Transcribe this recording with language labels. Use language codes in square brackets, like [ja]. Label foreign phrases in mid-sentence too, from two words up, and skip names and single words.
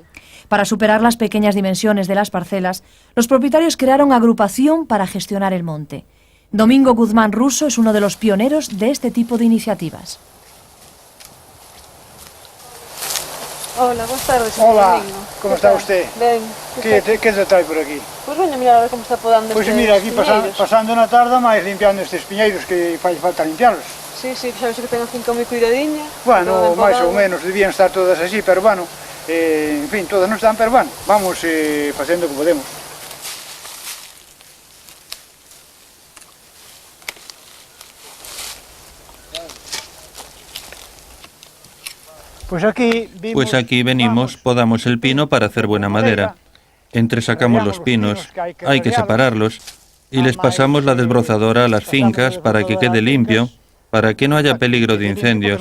[es] Para superar las pequeñas dimensiones de las parcelas, los propietarios crearon agrupación para gestionar el monte. Domingo Guzmán Russo es uno de los pioneros de este tipo de iniciativas. Hola, buenas tardes. Hola, Domingo. ¿cómo está usted? [gl] Ben. [es] ¿Qué se trae por aquí? [gl] Pois veño a mirar a ver como está podando Pois estes mira, aquí piñeiros. pasando na tarda máis limpiando estes piñeiros que fai falta limpiarlos. Sí, sí, xa ves que ten así moi cuidadiña. Bueno, todo máis ou empodado. menos debían estar todas así, pero bueno, en fin, todas non están, pero bueno, vamos facendo o que podemos. [es] Pues aquí venimos, podamos el pino para hacer buena madera. Entresacamos los pinos, hay que separarlos y les pasamos la desbrozadora a las fincas para que quede limpio, para que no haya peligro de incendios.